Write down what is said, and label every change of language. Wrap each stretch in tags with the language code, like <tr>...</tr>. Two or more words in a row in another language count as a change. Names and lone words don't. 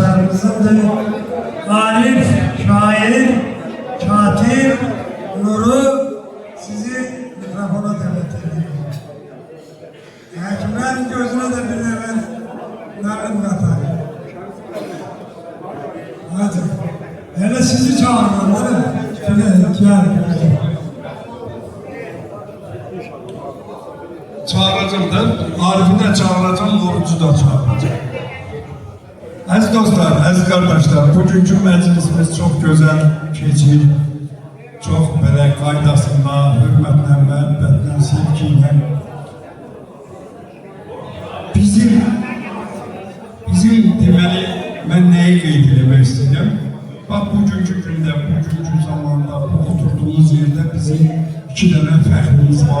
<tr>arkadaşlarımızındır. Arif, şair, katip, Nuru sizi mikrofona davet ediyorum. Hakimlerin gözüne de bir nefer nakım katar. Hadi. Hele sizi çağırıyorum değil mi? Şöyle gel. Çağıracağım da, Arif'i de çağıracağım, Orucu da çağıracağım. Aziz dostlar, aziz kardeşler, bugünkü meclisimiz çok güzel keçir. Çok böyle qaydasında, hürmetle, məhəbbətlə, sevgiyle.</tr> <az>Bizim deməli, mən nəyi qeyd eləmək istəyirəm? Bax, bugünkü gündə, bugünkü zamanda, bu oturduğumuz yerdə bizim 2 dənə fəxrimiz var.</az>